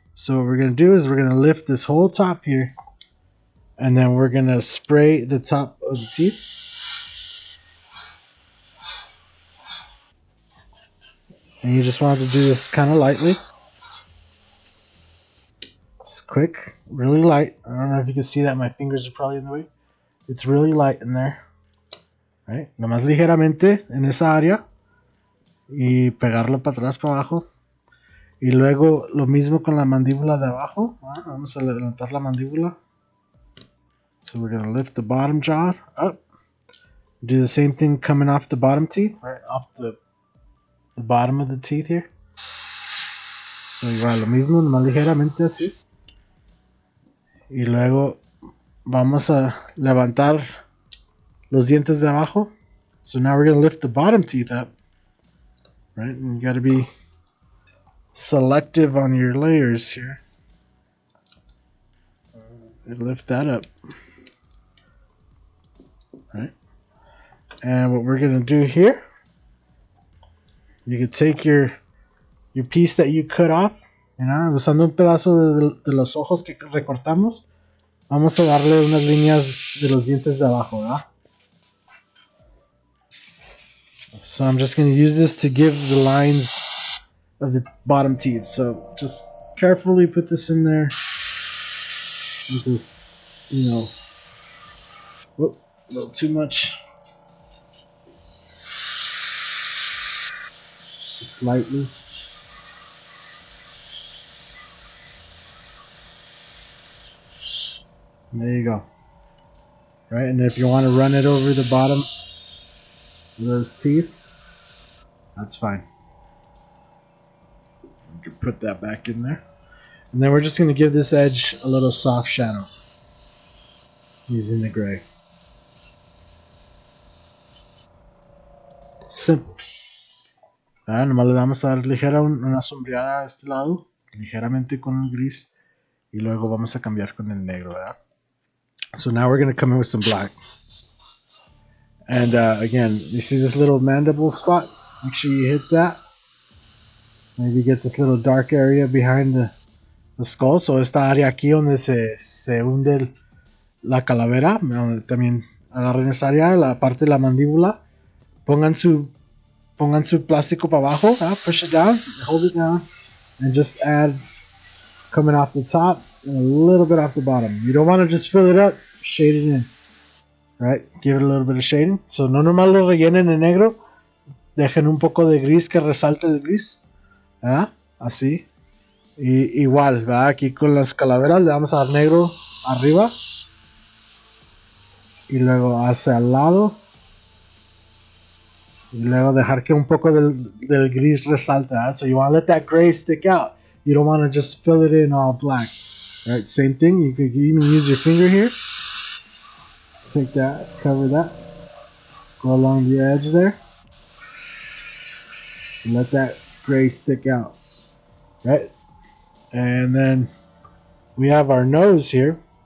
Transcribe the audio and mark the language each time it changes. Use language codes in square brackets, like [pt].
[en] So what we're going to do is we're going to lift this whole top here, and then we're going to spray the top of the teeth. And you just want to do this kind of lightly. Just quick, really light. I don't know if you can see that. My fingers are probably in the way. It's really light in there. Right? [es] Nomás ligeramente en esa área. Y pegarlo para atrás, para abajo. Y luego lo mismo con la mandíbula de abajo. Vamos a levantar la mandíbula. [en] So we're going to lift the bottom jaw up. Do the same thing coming off the bottom teeth, right? Off the bottom of the teeth here. [es] So igual lo mismo, más ligeramente así. Y luego vamos a levantar los dientes de abajo. [en] So now we're going to lift the bottom teeth up. Right? And you got to be selective on your layers here. And lift that up. Right? And what we're going to do here, you can take your piece that you cut off, [es] usando un pedazo de los ojos que recortamos, vamos a darle unas líneas de los dientes de abajo, ¿verdad? [en] So I'm just going to use this to give the lines of the bottom teeth. So just carefully put this in there. Because, whoop, a little too much. Just lightly. And there you go. Right, and if you want to run it over the bottom of those teeth, that's fine. You can put that back in there. And then we're just going to give this edge a little soft shadow using the gray. Simple. [es] Nomás le vamos a dar ligera una sombreada a este lado, ligeramente con el gris, y luego vamos a cambiar con el negro, ¿verdad? [en] So now we're going to come in with some black. And again, you see this little mandible spot? Make sure you hit that. Maybe get this little dark area behind the skull. [es] So esta área aquí donde se hunde la calavera. También agarren esa área, la parte de la mandíbula. Pongan su plástico para abajo. [en] Push it down, hold it down, and just add coming off the top and a little bit off the bottom. You don't want to just fill it up, shade it in. Right? Give it a little bit of shading. [es] So no nomás lo rellenen en negro. Dejen un poco de gris que resalte el gris. Así. Y igual, ¿verdad? Aquí con las calaveras le vamos a dar negro arriba. Y luego hacia el lado. Y luego dejar que un poco del gris resalte. [en] So you want to let that gray stick out. You don't want to just fill it in all black. Right? Same thing. You could even use your finger here. Take that, cover that. Go along the edge there. And let that gray stick out. Right? And then we have our nose here.